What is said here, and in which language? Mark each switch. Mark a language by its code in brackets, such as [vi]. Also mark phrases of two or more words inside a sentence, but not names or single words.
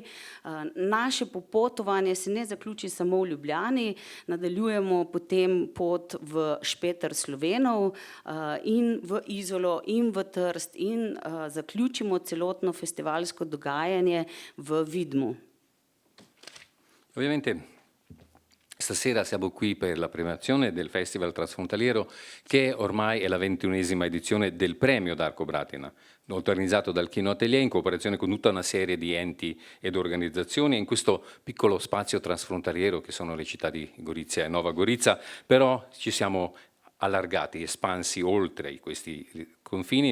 [sl] Naše popotovanje se ne zaključi samo v Ljubljani, nadaljujemo potem pot v Špeter Slovenov in v Izolo in v Trst in zaključimo celotno festivalsko dogajanje v Vidmu. [it] Ovviamente stasera siamo qui per la premiazione del Festival Transfrontaliero, che ormai è la 21ª edizione del premio Darko Bratina, organizzato dal Kinoatelje in cooperazione con tutta una serie di enti ed organizzazioni in questo piccolo spazio transfrontaliero che sono le città di Gorizia e Nova Gorica, però ci siamo allargati, espansi oltre questi confini.